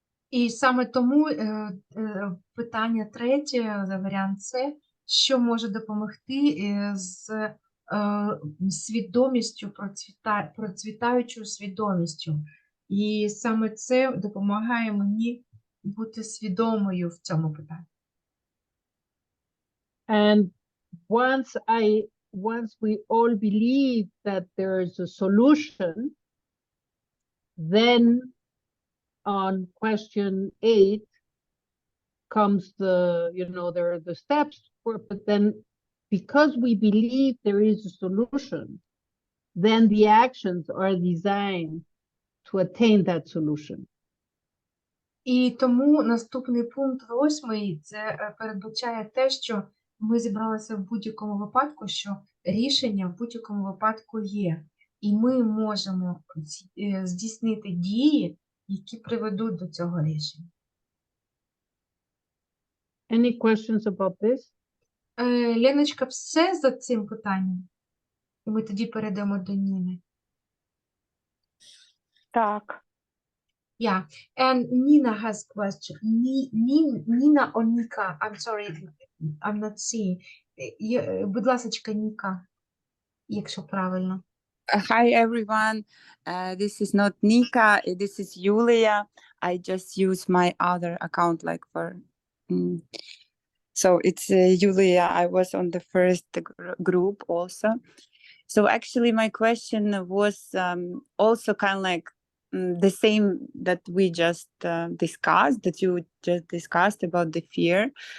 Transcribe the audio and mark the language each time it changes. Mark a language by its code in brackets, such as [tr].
[uk] І саме тому питання третє, варіант С, що може допомогти з свідомістю, процвітаючою свідомістю. І саме це допомагає мені бути свідомою в цьому питанні. [en] And once we all believe that there is a solution, then on question 8 comes there are the steps but then because we believe there is a solution, then the actions are designed to attain that solution. [uk] І тому наступний пункт 8 це передбачає те, що ми зібралися в будь-якому випадку, що рішення в будь-якому випадку є. І ми можемо здійснити дії, які приведуть до цього рішення. [en] Any questions about this? [uk] Леночка, все за цим питанням? І ми тоді перейдемо до Ніни. Так. [en] Yeah, and Nina has question. Nina or Nika? I'm sorry, I'm not seeing. [uk] Будь ласочка, Ніка, якщо правильно. [en] Hi everyone, this is not Nika, this is Yulia. I just use my other account like for so it's Yulia. I was on the first group also. So actually my question was also kind of like the same that we just discussed, that you just discussed about the fear.